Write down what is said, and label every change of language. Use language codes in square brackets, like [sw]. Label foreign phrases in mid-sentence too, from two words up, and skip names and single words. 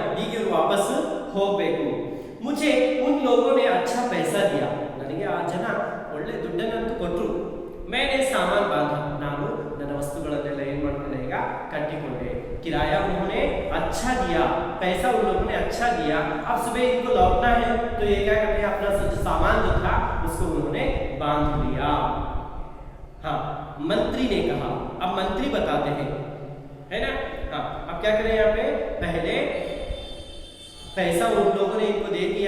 [kn] ಈಗ ಇವರು ವಾಪಸ್ ಹೋಗಬೇಕು. [hi] मुझे उन लोगों ने अच्छा पैसा दिया. [kn] ನನಗೆ ಆ ಜನ ಒಳ್ಳೆ ದುಡ್ಡನ್ನು ಕೊಟ್ಟರು. [hi] मैंने सामान बांधा. [kn] ನಾನು ನನ್ನ ವಸ್ತುಗಳನ್ನೆಲ್ಲ ಏನು ಮಾಡ್ಕೊಂಡೆ, ಈಗ ಕಟ್ಟಿಕೊಂಡೆ. [hi] किराया उन्होंने अच्छा दिया, पैसा उन लोगों ने अच्छा दिया. अब सुबह इनको लौटना है, तो ये क्या करते हैं, अपना सामान जो था उसको उन्होंने बांध लिया. हाँ, मंत्री ने कहा. अब मंत्री बताते हैं, है ना. हाँ, अब क्या करें, यहाँ पे पहले पैसा उन लोगों ने इनको दे दिया.